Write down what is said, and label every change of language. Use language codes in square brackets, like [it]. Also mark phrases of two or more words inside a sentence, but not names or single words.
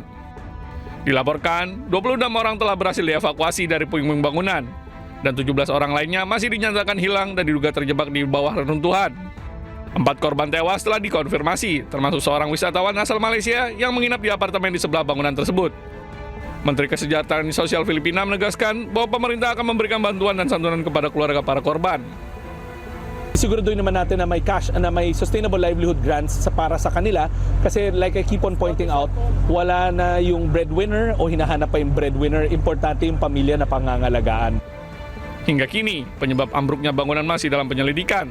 [id] Dilaporkan, 26 orang telah berhasil dievakuasi dari puing-puing bangunan, dan 17 orang lainnya masih dinyatakan hilang dan diduga terjebak di bawah reruntuhan. 4 korban tewas telah dikonfirmasi, termasuk seorang wisatawan asal Malaysia yang menginap di apartemen di sebelah bangunan tersebut. Menteri Kesejahteraan Sosial Filipina menegaskan bahwa pemerintah akan memberikan bantuan dan santunan kepada keluarga para korban. [tl] Siguraduhin naman natin na may cash, na may [en] sustainable livelihood grants [tl] para sa kanila kasi [en] like I keep on pointing out, [tl] wala na yung breadwinner o hinahanap pa yung breadwinner, importante yung pamilya na pangangalagaan. [id] Hingga kini, penyebab ambruknya bangunan masih dalam penyelidikan.